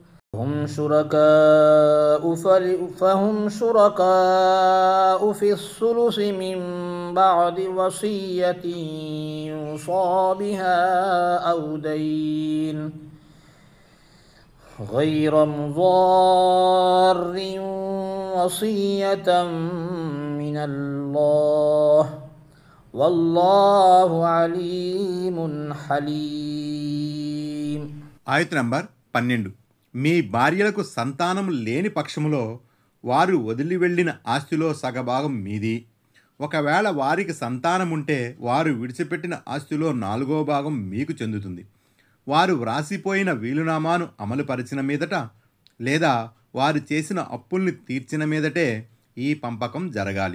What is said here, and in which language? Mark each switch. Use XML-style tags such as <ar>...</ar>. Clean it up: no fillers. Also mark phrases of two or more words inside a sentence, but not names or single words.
<ar>فهم شركاء في الثلث من بعد وصية يوصى بها أو دين غير مضار وصية من الله والله عليم حليم.</ar> <te>ఆయత్ నంబర్ 12. మీ భార్యలకు సంతానం లేని పక్షములో వారు వదిలి వెళ్ళిన ఆస్తిలో సగభాగం మీది. ఒకవేళ వారికి సంతానం ఉంటే వారు విడిచిపెట్టిన ఆస్తిలో 4వ భాగం మీకు చెందుతుంది. వారు వ్రాసిపోయిన వీలునామాను అమలుపరిచిన మీదట లేదా వారు చేసిన అప్పుల్ని తీర్చిన మీదటే ఈ పంపకం జరగాలి.</te>